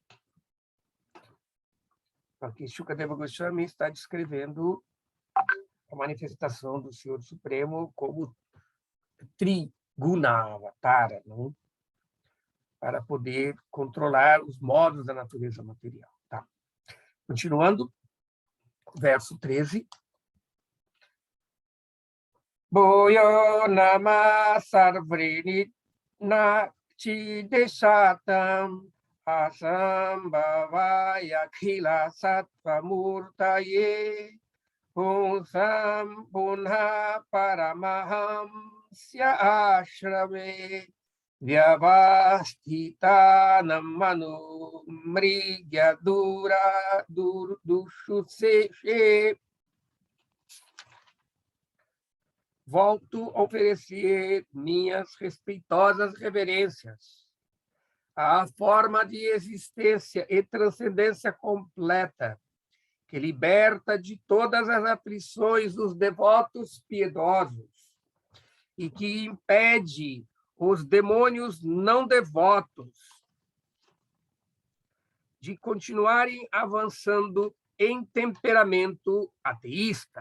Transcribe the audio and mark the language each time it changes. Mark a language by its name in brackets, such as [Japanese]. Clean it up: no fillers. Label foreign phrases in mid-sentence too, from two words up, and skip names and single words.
[Portuguese] Aqui, Shukadeva Goswami está descrevendo a manifestação do Senhor Supremo como Triguna Avatara, não? Para poder controlar os modos da natureza material. Tá. Continuando, verso 13. [Sanskrit] Boyo nama sarvrini na chideshatam asambhavaya khila sattvamurtaye punsam punha paramaham-sya ashrame vyavasthitanam manu mrigya dura dushuseshe. [Portuguese] Volto a oferecer minhas respeitosas reverências à forma de existência e transcendência completa, que liberta de todas as aflições os devotos piedosos e que impede os demônios não devotos de continuarem avançando em temperamento ateísta.